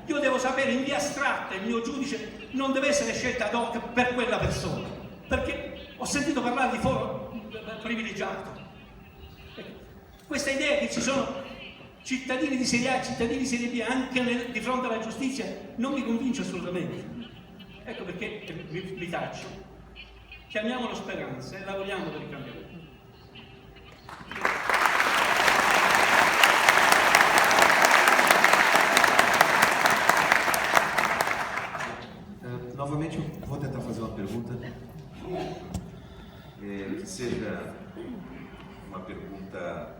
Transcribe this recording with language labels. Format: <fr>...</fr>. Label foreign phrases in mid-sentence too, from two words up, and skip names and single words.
<it>Io devo sapere in via astratta, il mio giudice non deve essere scelto</it> <la>ad hoc</la> <it>per quella persona, perché ho sentito parlare di foro privilegiato. Questa idea che ci sono cittadini di serie A, cittadini di serie B anche di fronte alla giustizia non mi convince assolutamente. Ecco perché mi taccio. Chiamiamolo speranza e lavoriamo per il cambiamento.</it> <pt>Novamente vou tentar fazer uma pergunta que seja uma pergunta</pt>